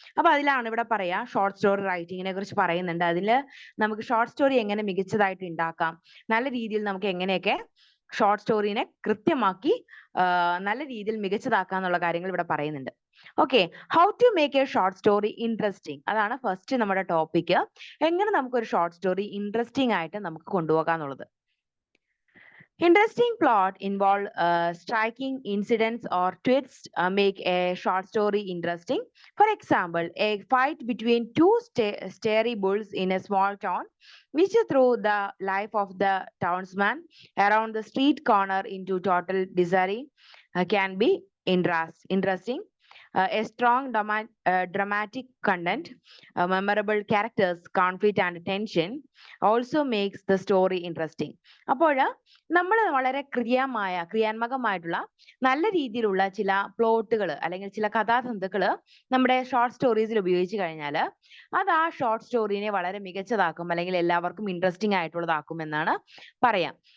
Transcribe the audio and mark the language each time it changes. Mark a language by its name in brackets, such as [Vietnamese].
[Malayalam] അപ്പൊ അതിലാണ് ഇവിടെ പറയാ ഷോർട്ട് സ്റ്റോറി റൈറ്റിങ്ങിനെ കുറിച്ച് പറയുന്നുണ്ട്. അതിൽ നമുക്ക് ഷോർട്ട് സ്റ്റോറി എങ്ങനെ മികച്ചതായിട്ട് ഉണ്ടാക്കാം, നല്ല രീതിയിൽ നമുക്ക് എങ്ങനെയൊക്കെ ഷോർട്ട് സ്റ്റോറിനെ കൃത്യമാക്കി നല്ല രീതിയിൽ മികച്ചതാക്കാന്നുള്ള കാര്യങ്ങൾ ഇവിടെ പറയുന്നുണ്ട്. [English] okay, how to make a short story interesting, [Malayalam] അതാണ് ഫസ്റ്റ് നമ്മുടെ ടോപ്പിക്. എങ്ങനെ നമുക്കൊരു ഷോർട്ട് സ്റ്റോറി ഇൻട്രസ്റ്റിംഗ് ആയിട്ട് നമുക്ക് കൊണ്ടുപോകാന്നുള്ളത്. [English] Interesting plot involve striking incidents or twists make a short story interesting. For example, a fight between two stray bulls in a small town, which throw the life of the townsman around the street corner into total disarray, can be interesting. A strong dramatic content, memorable characters, conflict and tension also makes the story interesting. [Malayalam] അപ്പോൾ നമ്മൾ വളരെ ക്രിയാത്മകമായിട്ടുള്ള നല്ല രീതിയിലുള്ള ചില പ്ലോട്ടുകൾ അല്ലെങ്കിൽ ചില കഥാതന്തുക്കൾ നമ്മുടെ ഷോർട്ട് സ്റ്റോറീസിൽ ഉപയോഗിച്ച് കഴിഞ്ഞാൽ അത് ആ ഷോർട്ട് സ്റ്റോറിനെ വളരെ മികച്ചതാക്കും അല്ലെങ്കിൽ എല്ലാവർക്കും ഇൻട്രസ്റ്റിംഗ് ആയിട്ടുള്ളതാക്കും എന്നാണ് പറയാം.